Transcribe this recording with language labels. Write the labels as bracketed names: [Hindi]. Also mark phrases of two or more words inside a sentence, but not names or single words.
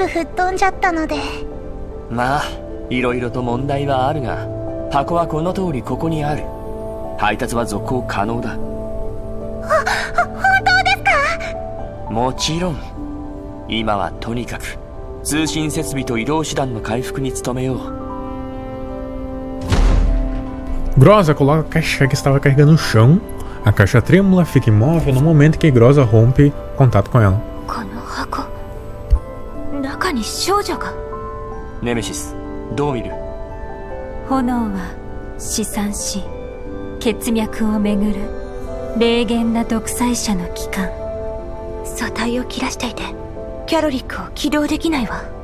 [Japanese] まあいろいろと問題はあるが、箱はこの通りここにある。配達は続行可能だ。本当ですか？もちろん。今はとにかく通信設備と移動手段の回復に努めよう。 [Portuguese] Groza coloca a caixa que estava carregando no chão. A caixa trêmula fica imóvel no momento que Groza rompe contato com ela. [Japanese] この箱、中に少女が。ネメシス、どう見る？炎は試算し、血脈をめぐる霊厳な独裁者の機関。素体を切らしていてキャロリックを起動できないわ。